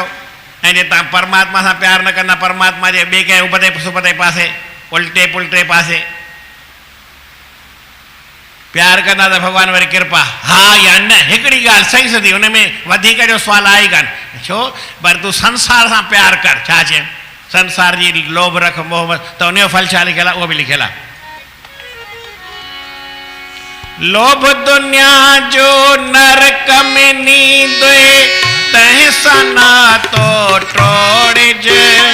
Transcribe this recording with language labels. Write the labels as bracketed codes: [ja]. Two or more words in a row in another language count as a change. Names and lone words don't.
[sd] ऐं जे तव्हां परमात्मा सां प्यारु न कंदा, परमात्मा जे ॿिए कंहिं उबते सुबते पासे, उल्टे पुल्टे पासे प्यारु कंदा त भॻवान वरी कृपा, हा या न, हिकिड़ी ॻाल्हि सही सिधी, हुन में वधीक जो सुवालु आहे ई कान। छो? पर तूं संसार सां प्यारु कर, छा चए? संसार जी एॾी लोभ रख, मोह, त उनजो फल छा लिखियलु आहे? उहो बि लिखियलु आहे, लोभ दुनिया जो नरक में नींदे, तंहिंसां ना तो टोड़िजे।